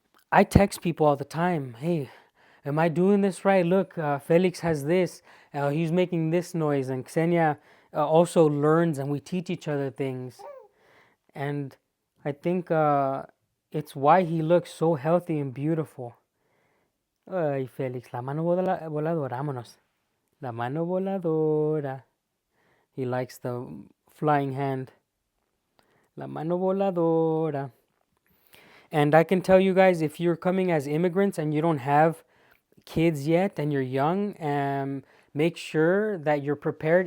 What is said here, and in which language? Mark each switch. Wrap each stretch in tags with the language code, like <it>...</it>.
<en>I text people all the time, hey, am I doing this right? Look, Felix has this, he's making this noise, and Ksenia also learns, and we teach each other things. And I think it's why he looks so healthy and beautiful.</en> <es>Ay, Félix, la mano voladora, vámonos. La mano voladora.</es> <en>He likes the flying hand.</en> <es>La mano voladora.</es> <en>And I can tell you guys, if you're coming as immigrants and you don't have kids yet and you're young, make sure that you're prepared.</en>